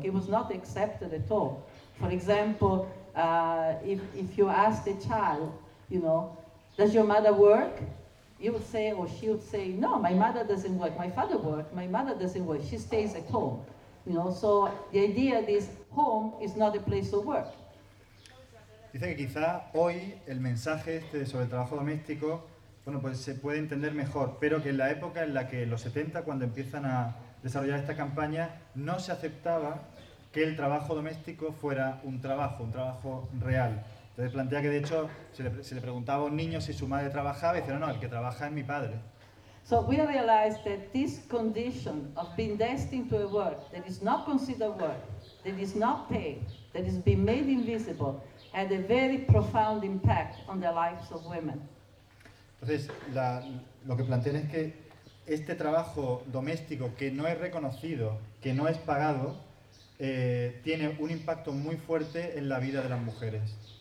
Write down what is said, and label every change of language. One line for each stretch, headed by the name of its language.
English: It was not accepted at all. For example, if you ask a child, you know, does your mother work? You would say, or she would say, no, my mother doesn't work. My father works. My mother doesn't work. She stays at home. You know, so the idea is home is not a place of work.
Spanish: Dice que quizá hoy el mensaje este sobre el trabajo doméstico, bueno, pues se puede entender mejor, pero que en la época en la que los 70, cuando empiezan a desarrollar esta campaña, no se aceptaba que el trabajo doméstico fuera un trabajo real. Entonces plantea que de hecho se le preguntaba a un niño si su madre trabajaba y dice, no, el que trabaja es mi padre.
English: So we realized that this condition of being destined to a work that is not considered work, that is not paid, that is being made invisible, had a very profound impact on the lives of women.
Spanish: Entonces, lo que plantean es que este trabajo doméstico que no es reconocido, que no es pagado, tiene un impacto muy fuerte en la vida de las mujeres.